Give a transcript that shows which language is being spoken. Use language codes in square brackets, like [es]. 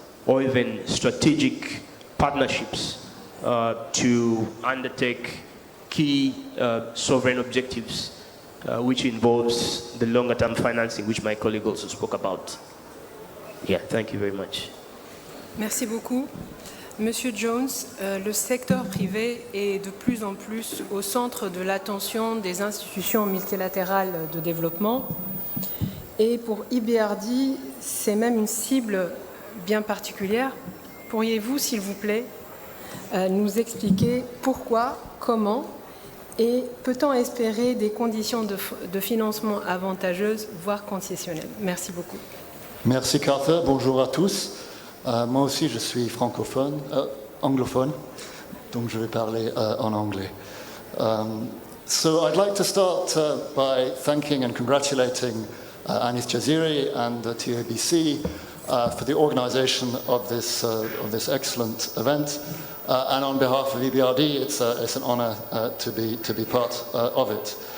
[en] or even strategic partnerships to undertake key sovereign objectives, which involves the longer-term financing, which my colleague also spoke about. Yeah, thank you very much. [fr] Merci beaucoup. Monsieur Jones, le secteur privé est de plus en plus au centre de l'attention des institutions multilatérales de développement. Et pour IBRD, c'est même une cible bien particulière. Pourriez-vous, s'il vous plaît, nous expliquer pourquoi, comment, et peut-on espérer des conditions de financement avantageuses, voire concessionnelles? Merci beaucoup. Merci Kaouthar, bonjour à tous. Moi aussi je suis anglophone, donc je vais parler en anglais. [en] So I'd like to start by thanking and congratulating Anis Jaziri and the TABC for the organization of this excellent event. And on behalf of EBRD, it's an honor to be part of it.